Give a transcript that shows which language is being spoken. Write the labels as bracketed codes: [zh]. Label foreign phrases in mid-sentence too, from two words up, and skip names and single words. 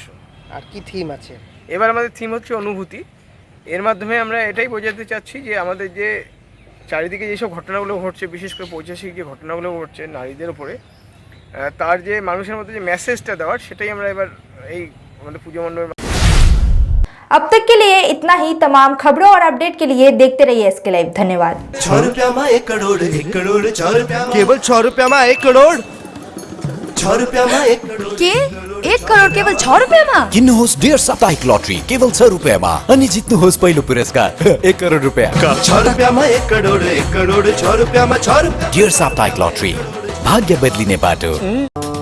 [bn] আর কি থিম আছে? এবার আমাদের থিম হচ্ছে অনুভূতি। এর মাধ্যমে আমরা এটাই বোঝাতে চাচ্ছি যে আমাদের যে চারিদিকে যেসব ঘটনাগুলো ঘটছে, বিশেষ করে পৈশাচিক যে ঘটনাগুলো ঘটছে নারীদের উপরে, তার যে মানুষের মধ্যে যে মেসেজটা দেওয়ার, সেটাই আমরা এবার এই আমাদের পুজো मण्डप। [hi] अब तक के लिए इतना ही। तमाम खबरों और अपडेट के लिए देखते रहिए SK लाइव। धन्यवाद। 6 रुपया में 1 करोड़, 1 करोड़ 6 रुपया में, केवल 6 रुपया में 1 करोड़। 6 रुपया में 1 करोड़ [ne] के 1 करोड केवल 6 रुपियाँमा? किन्नुहोस् डेढ साप्ताहिक लटरी केवल 6 रुपियाँमा अनि जित्नुहोस् पहिलो पुरस्कार 1 करोड रुपियाँ। [hi] 6 रुपया में 1 करोड़, 1 करोड़ 6 रुपया में 6 रुपया। [ne] डेढ साप्ताहिक लटरी, भाग्य बदलिने बाटो।